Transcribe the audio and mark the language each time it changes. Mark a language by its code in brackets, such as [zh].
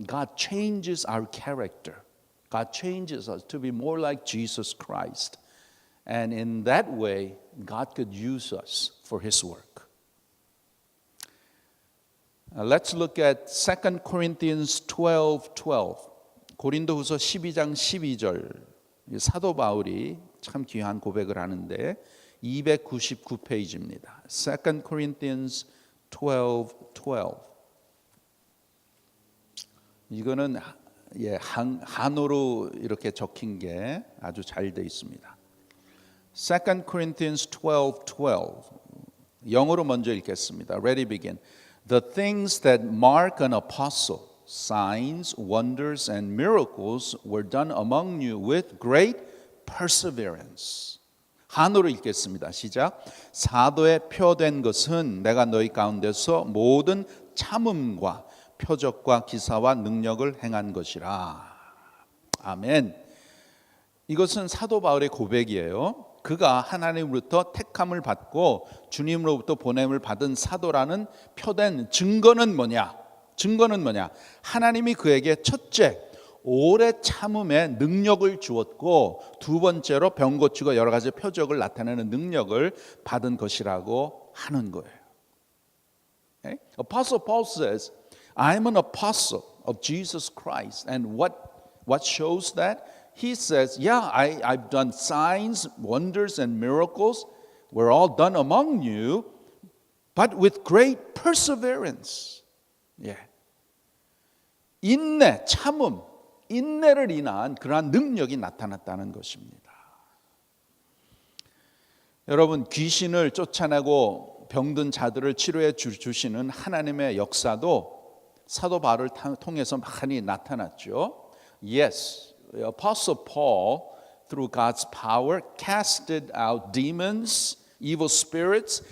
[en] God changes our character. God changes us to be more like Jesus Christ. And in that way, God could use us for His work. Let's look at 2 Corinthians 12:12. [ko] 고린도후서 12장 12절. 사도 바울이 참 귀한 고백을 하는데 299페이지입니다. [en] 2 Corinthians 12:12. [ko] 이거는 한어로 이렇게 적힌 게 아주 잘 돼 있습니다. [en] 2 Corinthians 12:12. [ko] 영어로 먼저 읽겠습니다. [en] Ready, begin. The things that mark an apostle, signs, wonders, and miracles were done among you with great perseverance. [ko] 한어로 읽겠습니다. 시작. 사도에 표된 것은 내가 너희 가운데서 모든 참음과 표적과 기사와 능력을 행한 것이라. 아멘. 이것은 사도 바울의 고백이에요. 그가 하나님으로부터 택함을 받고 주님으로부터 보냄을 받은 사도라는 표된 증거는 뭐냐? 하나님이 그에게 첫째, 오래 참음의 능력을 주었고 두 번째로 병 고치고 여러 가지 표적을 나타내는 능력을 받은 것이라고 하는 거예요. [en] Okay? Apostle Paul says, I'm an apostle of Jesus Christ. And what shows that? He says, yeah, I've done signs, wonders, and miracles. Were all done among you, but with great perseverance. Yeah. [ko] 인내, 참음, 인내를 인한 그러한 능력이 나타났다는 것입니다. 여러분, 귀신을 쫓아내고 병든 자들을 치료해 주시는 하나님의 역사도 사도 바울을 통해서 많이 나타났죠. [en] Yes, the Apostle Paul, through God's power, casted out demons, evil spirits.